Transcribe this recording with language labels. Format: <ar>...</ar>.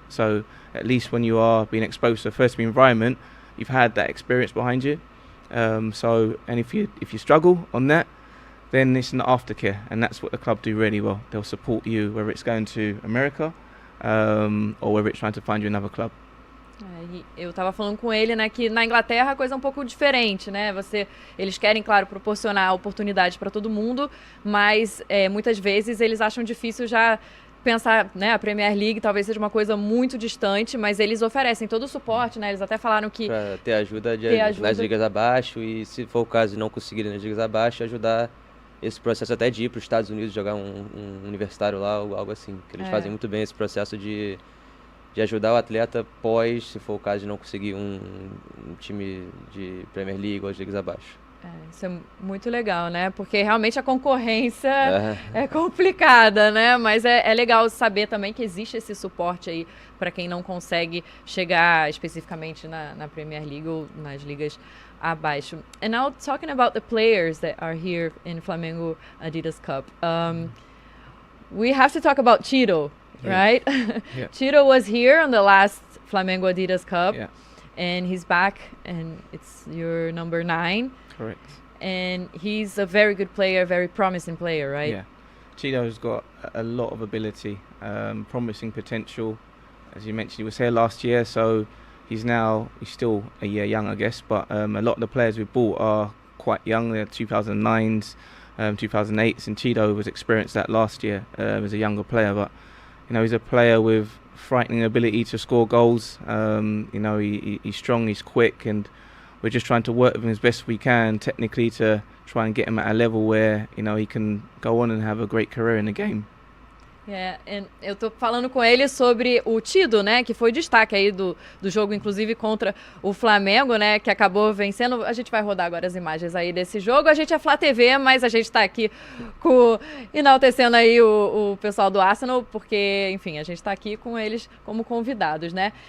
<en>So at least when you are being exposed to a first team environment, you've had that experience behind you. And if you struggle on that, then it's an aftercare, and that's what the club do really well. They'll support you, whether it's going to America or whether it's trying to find you another club.</en> <pt>Eu estava falando com ele, né, que na Inglaterra a coisa é um pouco diferente, né? Eles querem, claro, proporcionar oportunidades para todo mundo, mas muitas vezes eles acham difícil já pensar, né, a Premier League talvez seja uma coisa muito distante, mas eles oferecem todo o suporte, né? Eles até falaram que para ter ajuda nas ligas abaixo, e se for o caso de não conseguirem nas ligas abaixo, ajudar esse processo até de ir para os Estados Unidos jogar um universitário lá ou algo assim, que eles fazem muito bem esse processo de ajudar o atleta pós, se for o caso de não conseguir um time de Premier League ou as ligas abaixo. Isso é muito legal, né? Porque realmente a concorrência é complicada, né? Mas é legal saber também que existe esse suporte aí para quem não consegue chegar especificamente na Premier League ou nas ligas abaixo.</pt> <en>And now talking about the players that are here in Flamengo Adidas Cup, we have to talk about Tito. Right? Yeah. Tito was here on the last Flamengo Adidas Cup, and he's back, and it's your number 9. Correct. And he's a very good player, very promising player, right? Yeah. Tito's got a lot of ability, promising potential. As you mentioned, he was here last year, so he's still a year young, I guess, but a lot of the players we bought are quite young. They're 2009s, 2008s, and Chido was experienced that last year as a younger player, but he's a player with frightening ability to score goals. He's strong, he's quick, and we're just trying to work with him as best we can technically to try and get him at a level where he can go on and have a great career in the game.</en> <pt>Eu tô falando com ele sobre o Tido, né, que foi destaque aí do jogo, inclusive contra o Flamengo, né, que acabou vencendo. A gente vai rodar agora as imagens aí desse jogo. A gente é FlaTV, mas a gente tá aqui enaltecendo aí o pessoal do Arsenal, porque, enfim, a gente tá aqui com eles como convidados, né.</pt>